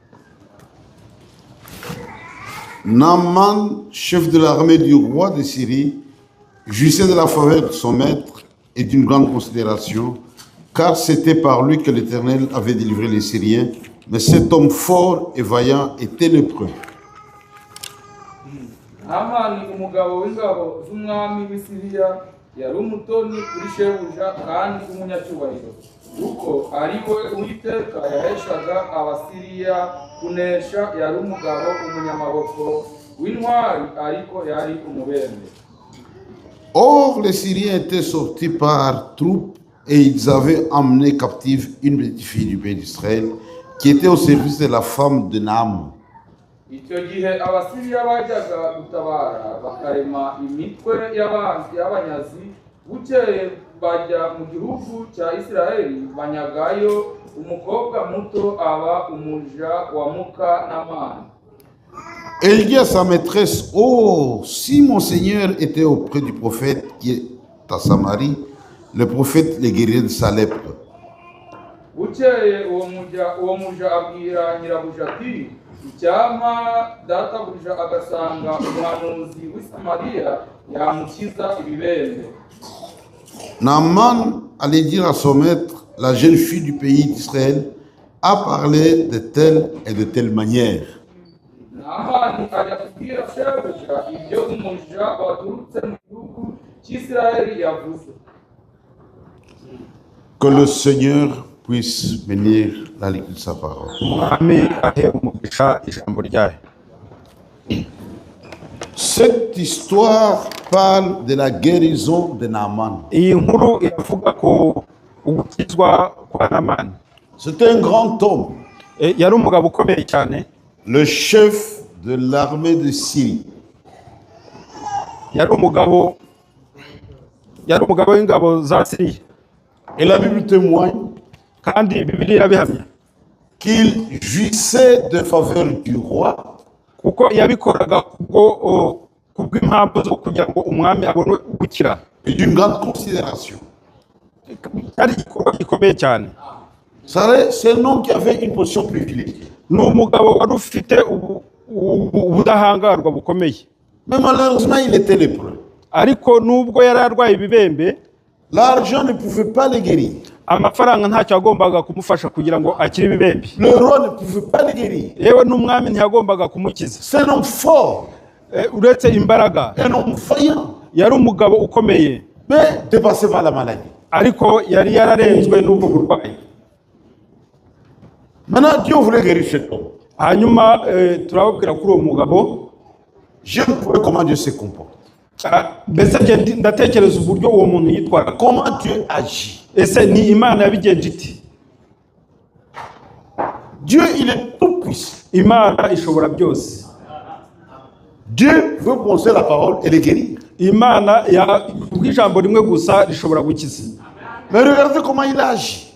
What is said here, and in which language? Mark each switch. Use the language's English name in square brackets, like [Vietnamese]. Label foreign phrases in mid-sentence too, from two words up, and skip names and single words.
[French] Naaman, chef de l'armée du roi de Syrie, jouissait de la faveur de son maître et d'une grande considération, car c'était par lui que l'Éternel avait délivré les Syriens. Mais cet homme fort et vaillant était lépreux. [Kinyarwanda] Naaman umugabo w'ingabo z'umwami w'Isiriya yari umutoni kuri shebuja kandi umunyacyubahiro kuko ari we Uwiteka yaheshaga Abasiriya kunesha. Yari umugabo umunyamaboko w'intwari ariko yari umubembe. [French] Or les Syriens étaient sortis par troupes et ils avaient emmené captive une petite fille du pays d'Israël qui était au service de la femme de Naaman. [Kinyarwanda] Icyo gihe Abasiriya bajyaga gutabara bakarema imitwe y'abanyazi. Bukeye bajya mu gihugu cya Isiraheli banyagayo umukobwa muto aba umuja wa muka Naamani. [French] Et il dit à sa maîtresse, oh, si mon Seigneur était auprès du prophète qui est à Samarie, le prophète les guérirait de sa lèpre. [Kinyarwanda] Bukeye uwo muja abwira nyirabuja ati, icyama databuja agasanga umuhanuzi w'i Samariya yamukiza ibibembe. [French] Naaman allait dire à son maître, la jeune fille du pays d'Israël a parlé de telle et de telle manière. [Kinyarwanda] Naamani ajya kubwira shebuja ibyo umuja waturutse mu gihugu cy'Isirayeli yavuze. [French] Que le Seigneur puisse bénir la lecture de sa parole. [Kinyarwanda] umwami ahe umugisha ijambo ryayo. [French] Cette histoire parle de la guérison de Naaman. [Kinyarwanda] Iyi nkuru iravuga ko ugukizwa kwa Namani. [French] C'est un grand homme, [Kinyarwanda] Yari umugabo ukomeye cyane, [French] le chef de l'armée de Syrie. [Kinyarwanda] yari umugabo w'ingabo za Siriya, [French] Et la Bible témoigne [Kinyarwanda] kandi Bibiliya irabihamya [French] qu'il jouissait de faveur du roi [Kinyarwanda] kuko yabikoraga kubw'impamvu zo kugira ngo umwami abone gukira. [French] et d'une grande considération. [Kinyarwanda] Ari igikorwa gikomeye cyane. [French] C'est un homme qui avait une position privilégiée. [Kinyarwanda] Ni umugabo wari ufite ubudahangarwa bukomeye, [French] Mais malheureusement, il était lépreux. [Kinyarwanda] ariko nubwo yari arwaye ibibembe, [French] L'argent ne pouvait pas le guérir. [Kinyarwanda] amafaranga ntacyo yagombaga kumufasha kugira ngo akire ibibembe. [French] Le roi ne pouvait pas le guérir. [Kinyarwanda] Yewe n'umwami ntiyagombaga kumukiza. [French] C'est un homme fort, [Kinyarwanda] Uretse imbaraga, [French] un homme vaillant, [Kinyarwanda] yari umugabo ukomeye, [French] mais dépassé par la maladie. [Kinyarwanda] ariko yari yararenzwe n'ubwo burwayi. [French] Maintenant, Dieu voulait guérir cet homme. [Kinyarwanda] Hanyuma turababwira kuri uwo mugabo, [French] J'aime pour comment Dieu se comporte. [Kinyarwanda] mbese ndatekereza uburyo uwo muntu yitwara. [French] Comment Dieu agit. [Kinyarwanda] Ese ni Imana yabigenje iti? [French] Dieu, il est tout puissant. [Kinyarwanda] Imana ishobora byose. [French] Dieu veut prononcer la parole et les guérir. [Kinyarwanda] Imana ijambo rimwe gusa rishobora gukiza. [French] Mais regardez comment il agit.